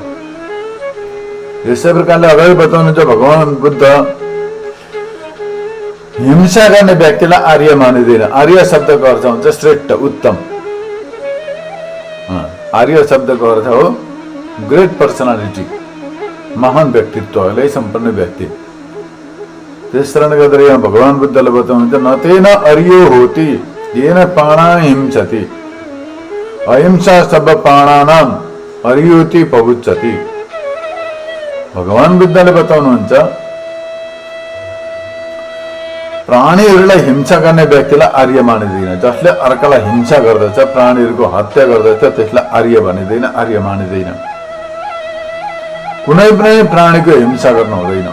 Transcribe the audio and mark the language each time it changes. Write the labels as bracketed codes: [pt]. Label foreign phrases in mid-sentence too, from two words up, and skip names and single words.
[ne] यस्तै प्रकारले अगाडि बताउनुहुन्छ भगवान बुद्ध, हिंसा गर्ने व्यक्तिलाई आर्य मानिँदैन। आर्य शब्दको अर्थ हुन्छ श्रेष्ठ, उत्तम। आर्य शब्दको अर्थ हो [en] great personality, [ne] महान व्यक्तित्वले सम्पन्न व्यक्ति। त्यस कारण गर्दा यहाँ भगवान बुद्धले बताउनुहुन्छ, [pi] न तेन अर्यो होति येन पाणा हिंसति, अहिंसा सब पाणानाम अर्योति पहुच्चति। [ne] भगवान बुद्धले बताउनुहुन्छ, प्राणीहरूलाई हिंसा गर्ने व्यक्तिलाई आर्य मानिँदैन। जसले अर्कालाई हिंसा गर्दछ, प्राणीहरूको हत्या गर्दछ, त्यसलाई आर्य भनिँदैन, आर्य मानिँदैन। कुनै पनि प्राणीको हिंसा गर्नु हुँदैन।